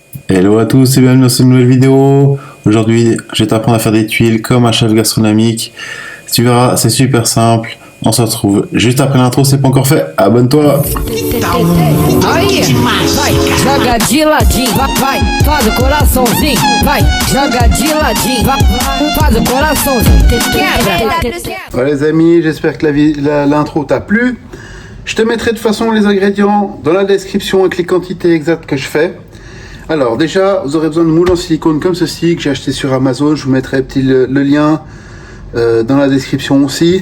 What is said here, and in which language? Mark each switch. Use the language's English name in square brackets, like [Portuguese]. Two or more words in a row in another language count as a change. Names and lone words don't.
[French] Hello à tous et bienvenue dans cette nouvelle vidéo. Aujourd'hui, je vais t'apprendre à faire des tuiles comme un chef gastronomique. Tu verras, c'est super simple. On se retrouve juste après l'intro, c'est pas encore fait. Abonne-toi. [Portuguese] Aí, vai, joga de ladinho, vai, faz o coraçãozinho, vai, joga de ladinho, vai, faz o coraçãozinho, quebra. [French] Ouais, les amis, j'espère que l'intro t'a plu. Je te mettrai de toute façon les ingrédients dans la description avec les quantités exactes que je fais. Alors déjà, vous aurez besoin de moules en silicone comme ceci que j'ai acheté sur Amazon. Je vous mettrai le lien dans la description aussi.